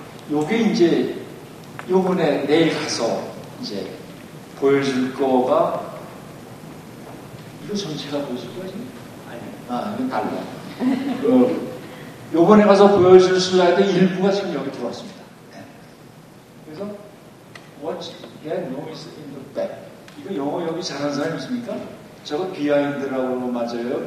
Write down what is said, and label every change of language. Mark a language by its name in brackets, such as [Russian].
[Korean] 요게 이제 요번에 내일 가서 이제 보여줄 거가 이거 전체가 보여줄 거지? 아니, 이건 달라. 요번에 가서 보여줄 슬라이드 일부가 지금 여기 들어왔습니다. 네. 그래서 [English] What that noise in the back. [Korean] 이거 영어 여기 잘하는 사람 있습니까? 저거 비하인드라고 맞아요?